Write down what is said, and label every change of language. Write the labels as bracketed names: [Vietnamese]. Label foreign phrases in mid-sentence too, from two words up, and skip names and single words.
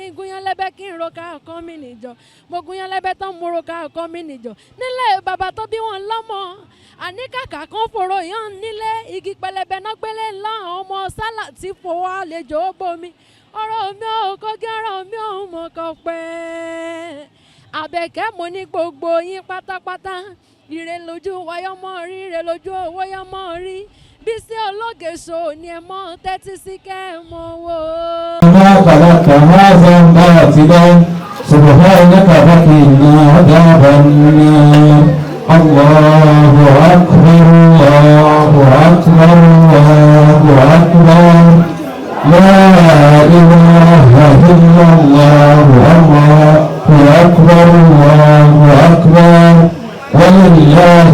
[Yoruba] n gún yan lẹ́bẹ̀ẹ́ kí n ro ká ọkàn mi nìjọ mo gún yan lẹ́bẹ̀ẹ́ tán mo ro ká ọkàn mi nìjọ nílẹ̀ bàbá tó bí wọn lọ́mọ àní kàkà kan fòrò yan nílé igi pẹlẹbẹ náà gbélé ńlá ọmọ sálà tí fowó àlejò bomi ọ̀rọ̀ mi ò kọ́gí ọ̀rọ̀ mi ò mọ̀ kọ́ pẹ́ Àbẹ̀kẹ́ mo ní gbogbo yín pátápátá ire lójú wáyọ́mọ́ rí ire lójú wáyọ́mọ́ rí Bísí Ológe show ni ẹ mọ́ tẹ́tí sí kẹ́ ẹ mọ́ wò. [Arabic] ما خلقت هذا باطلا سبحانك فقنا عذاب النار الله أكبر الله أكبر الله أكبر لا إله إلا الله الله أكبر الله أكبر ولله